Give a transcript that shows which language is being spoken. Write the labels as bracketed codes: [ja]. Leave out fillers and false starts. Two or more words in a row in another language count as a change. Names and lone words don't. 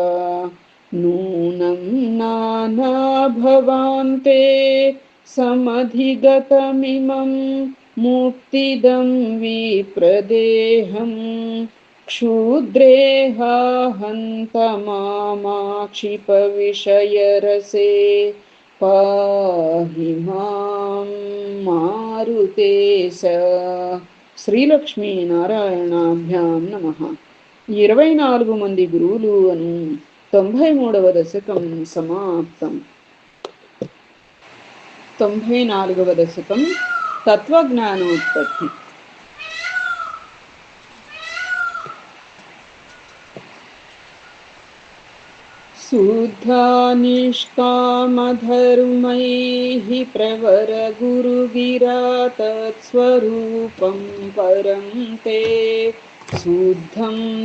[sa] नूनं नानाभवान्ते समधिगतमिमं मुक्तिदं विप्रदेहं क्षुद्रेहाहन्तमाक्षिपविषयरसे पाहि मां मारुतेश। శ్రీలక్ష్మీనారాయణాభ్యాం నమః. [te] 24 మంది గురువులు అను 93వ దశకం సమాప్తం. 94వ దశకం తత్వజ్ఞానోత్పత్తి. [sa] शुद्धानिष्कामधर्मैः प्रवरगुरुगिरा तत्स्वरूपं परं ते शुद्धं